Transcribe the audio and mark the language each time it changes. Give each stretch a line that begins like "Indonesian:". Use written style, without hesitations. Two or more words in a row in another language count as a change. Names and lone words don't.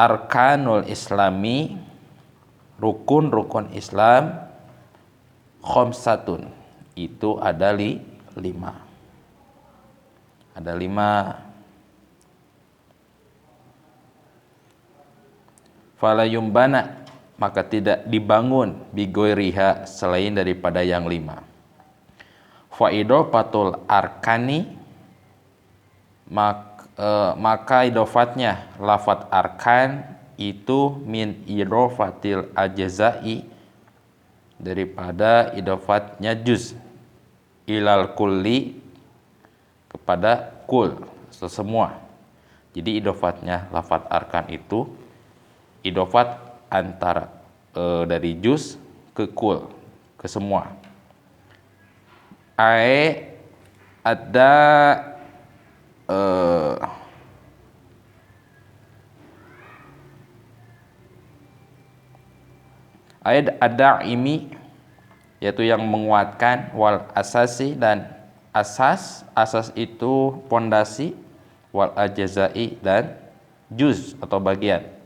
Arabic: أركان الإسلام,
Indonesian: rukun-rukun Islam, khamsatun, itu ada 5. Ada 5.
Arabic: فلا يبنى,
Indonesian: maka tidak dibangun bigoiriha, selain daripada yang 5.
Arabic: فإضافة الأركان,
Indonesian: maka idofatnya lafat arkan itu
Arabic: من إضافة الأجزاء,
Indonesian: daripada idofatnya juz,
Arabic: إلى الكل,
Indonesian: kepada kul, semua. Jadi idofatnya lafat arkan itu idofat antara dari juz ke kul, ke semua. Ada ada imi, yaitu yang menguatkan,
Arabic: والأساس,
Indonesian: dan asas itu pondasi,
Arabic: والأجزاء,
Indonesian: dan juz atau bagian.